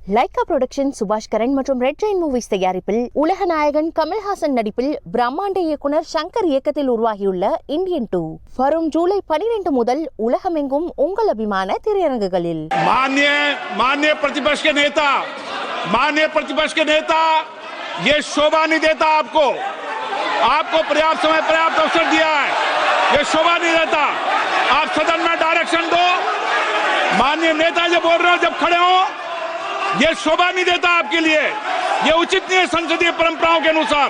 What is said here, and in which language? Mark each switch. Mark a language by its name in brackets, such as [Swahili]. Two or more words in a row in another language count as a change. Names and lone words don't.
[Tamil] லைகா புரொடக்ஷன் சுபாஷ் கரன் மற்றும் ரெட் ஜெயின் மூவிஸ் தயாரிப்பில் உலக நாயகன் கமல்ஹாசன் நடிப்பில் பிரம்மாண்ட இயக்குனர் சங்கர் இயக்கத்தில் உருவாகியுள்ள இந்தியன் 2 வரும் ஜூலை 12 முதல் உலகமெங்கும் உங்கள் அபிமான திரையரங்குகளில்। [Hindi] माननीय प्रतिपक्ष के नेता ये शोभा नहीं देता, आपको पर्याप्त समय पर्याप्त अवसर दिया है, ये शोभा नहीं देता। आप सदन में डायरेक्शन दो। माननीय नेता जो बोल रहे हो जब खड़े हो, ये शोभा नहीं देता आपके लिए, ये उचित नहीं है संसदीय परंपराओं के अनुसार।